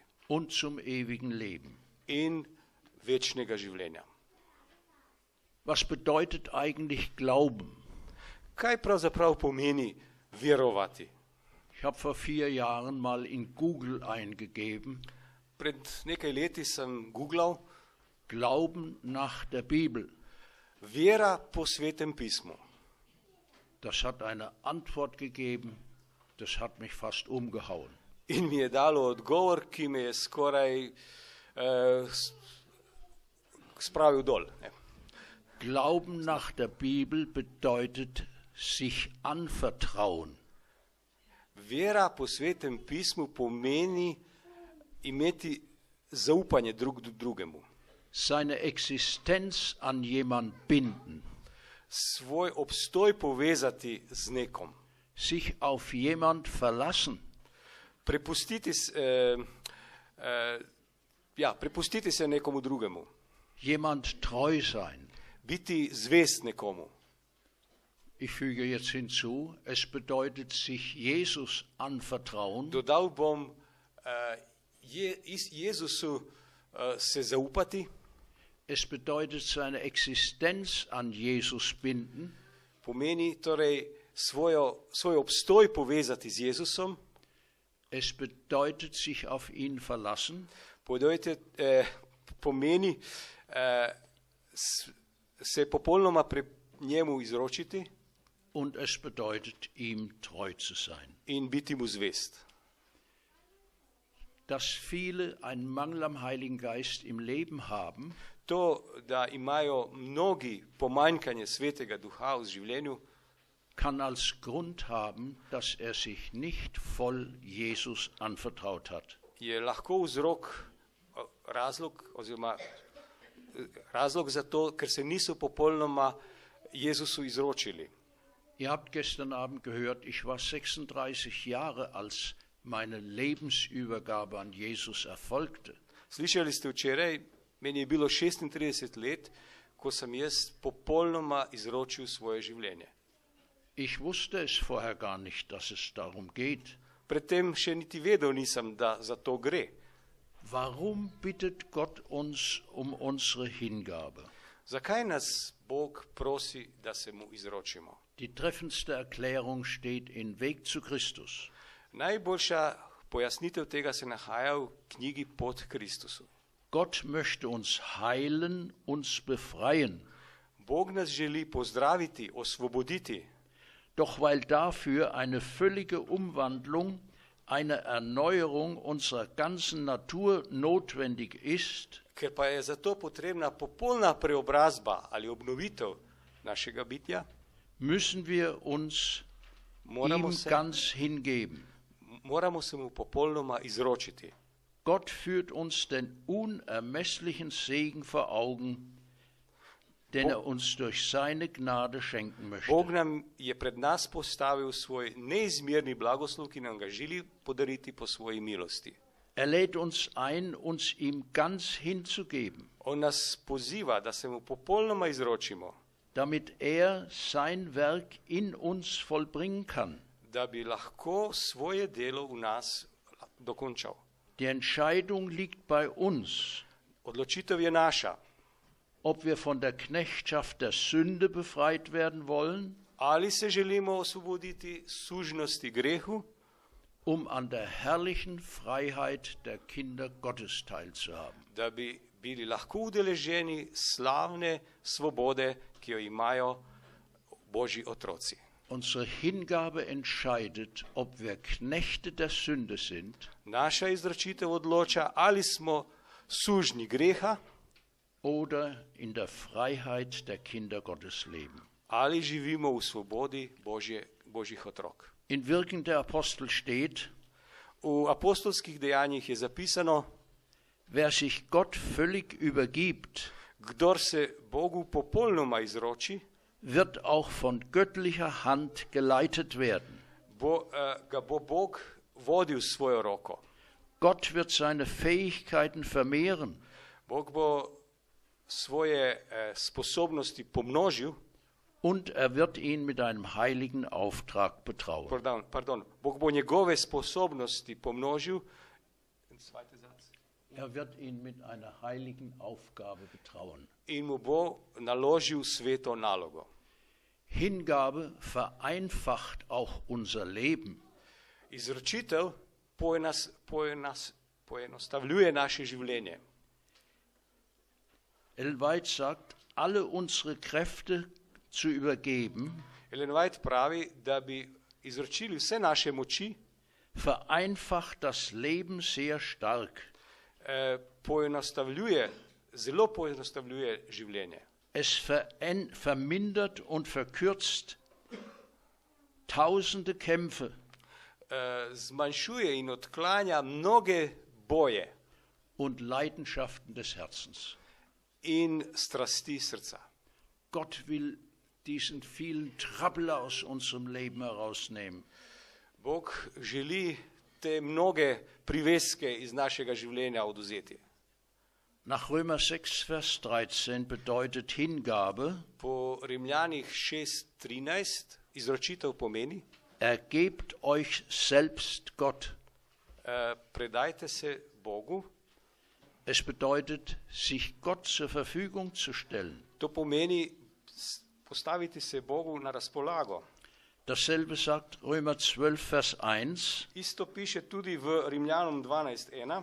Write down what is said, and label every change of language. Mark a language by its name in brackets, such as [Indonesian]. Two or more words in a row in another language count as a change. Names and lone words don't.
[German] und zum ewigen Leben. [Slovenian] in večnega življenja. [German] Was bedeutet eigentlich Glauben? [Slovenian] Kaj pravzaprav pomeni verovati? [German] Ich habe vor 4 Jahren mal in Google eingegeben, [Slovenian] Pred nekaj leti sem googlal [German] Glauben nach der Bibel. [Slovenian] vera po Svetem pismu. [German] Das hat eine Antwort gegeben, das hat mich fast umgehauen. [Slovenian] In mi je dalo odgovor, ki me je skoraj spravil dol. Ne. [German] Glauben nach der Bibel bedeutet sich anvertrauen. [Slovenian] Vera po Svetem pismu pomeni imeti zaupanje drug drugemu, [German] Seine Existenz an jemand binden. [Slovenian] svoj obstoj povezati z nekom, [German] Sich auf jemand verlassen. [Slovenian] Prepustiti se nekomu drugemu, [German] Jemand treu sein. [Slovenian] biti zvest nekomu. [German] Ich füge jetzt hinzu, es bedeutet sich Jesus anvertrauen. [Slovenian] Dodal bom Jezusu se zaupati, [German] Es bedeutet seine Existenz an Jesus binden. [Slovenian] pomeni torej svoj obstoj povezati z Jezusom, [German] Es bedeutet sich auf ihn verlassen. [Slovenian] pomeni se popolnoma njemu izročiti [German] Und es bedeutet ihm treu zu sein. [Slovenian] in biti mu zvest. [German] Dass viele einen Mangel am Heiligen Geist im Leben haben, [Slovenian] To, da imajo mnogi pomanjkanje Svetega Duha v življenju, [German] kann als Grund haben, dass er sich nicht voll Jesus anvertraut hat. [Slovenian] je lahko razlog za to, ker se niso popolnoma Jezusu izročili. [German] Ihr habt gestern Abend gehört, ich war 36 Jahre, als meine Lebensübergabe an Jesus erfolgte. [Slovenian] Slišali ste včeraj, meni je bilo 36 let, ko sem jaz popolnoma izročil svoje življenje. [German] Ich wusste es vorher gar nicht, dass es darum geht. [Slovenian] Predtem še niti vedel nisem, da za to gre. [German] Warum bittet Gott uns um unsere Hingabe? [Slovenian] Zakaj nas Bog prosi, da se mu izročimo? [German] Die treffendste Erklärung steht in Weg zu Christus. [Slovenian] Najboljša pojasnitev tega se nahaja v knjigi Pot Kristusu. [German] Gott möchte uns heilen, uns befreien. [Slovenian] Bog nas želi pozdraviti, osvoboditi, [German] Doch weil dafür eine völlige Umwandlung, eine Erneuerung unserer ganzen Natur notwendig ist, [Slovenian] ker pa je zato potrebna popolna preobrazba ali obnovitev našega bitja, [German] müssen wir uns [Slovenian] moramo [German] ihm ganz hingeben. [Slovenian] se mu popolnoma izročiti. [German] Gott führt uns den unermesslichen Segen vor Augen, den er uns durch seine Gnade schenken möchte. [Slovenian] Bog nam je pred nas postavil svoj neizmerni blagoslov, ki nam ga želi podariti po svoji milosti. [German] Er lädt uns ein, uns ihm ganz hinzugeben, [Slovenian] On nas poziva, da se mu popolnoma izročimo, [German] damit er sein Werk in uns vollbringen kann. [Slovenian] da bi lahko svoje delo v nas dokončal. [German] Die Entscheidung liegt bei uns, [Slovenian] Odločitev je naša, [German] ob wir von der Knechtschaft der Sünde befreit werden wollen, [Slovenian] ali se želimo osvoboditi sužnosti grehu, [German] an der herrlichen Freiheit der Kinder Gottes teilzuhaben. [Slovenian] da bi bili lahko udeleženi slavne svobode, ki jo imajo Božji otroci. [German] Unsere Hingabe entscheidet, ob wir Knechte der Sünde sind [Slovenian] Naša izročitev odloča, ali smo sužnji greha, [German] oder in der Freiheit der Kinder Gottes leben. [Slovenian] ali živimo v svobodi Božjih otrok. [German] In Wirken der Apostel steht, [Slovenian] V apostolskih dejanjih je zapisano, [German] wer sich Gott völlig übergibt, [Slovenian] kdor se Bogu popolnoma izroči, [German] wird auch von göttlicher Hand geleitet werden. [Slovenian] ga bo Bog vodil s svojo roko. [German] Gott wird seine Fähigkeiten vermehren [Slovenian] Bog bo svoje sposobnosti pomnožil [German] und er wird ihn mit einem heiligen Auftrag betrauen. [Slovenian] Pardon, Bog bo njegove sposobnosti pomnožil. [German] Er wird ihn mit einer heiligen Aufgabe betrauen. [Slovenian] In mu bo naložil sveto nalogo. [German] Hingabe vereinfacht auch unser Leben. [Slovenian] Izročitev poenostavljuje naše življenje. [German] Ellen White sagt, alle unsere Kräfte zu übergeben, [Slovenian] Ellen White pravi, da bi izročili vse naše moči, [German] vereinfacht das Leben sehr stark. [Slovenian] Zelo poenostavljuje življenje. [German] Es vermindert und verkürzt tausende Kämpfe. [Slovenian] Zmanjšuje in odklanja mnoge boje [German] und Leidenschaften des Herzens. [Slovenian] In strasti srca. [German] Gott will diesen vielen Trouble aus unserem Leben herausnehmen. [Slovenian] Bog želi te mnoge priveske iz našega življenja odvzeti. [German] Nach Römer 6, Vers 13 bedeutet Hingabe, [Slovenian] po Rimljanih 6:13 izročitev pomeni, [German] ergebt euch selbst Gott. [Slovenian] Predajte se Bogu. [German] Es bedeutet, sich Gott zur Verfügung zu stellen. [Slovenian] To pomeni postaviti se Bogu na razpolago. [German] Dasselbe sagt Römer 12, Vers 1. [Slovenian] Isto piše tudi v Rimljanom 12:1.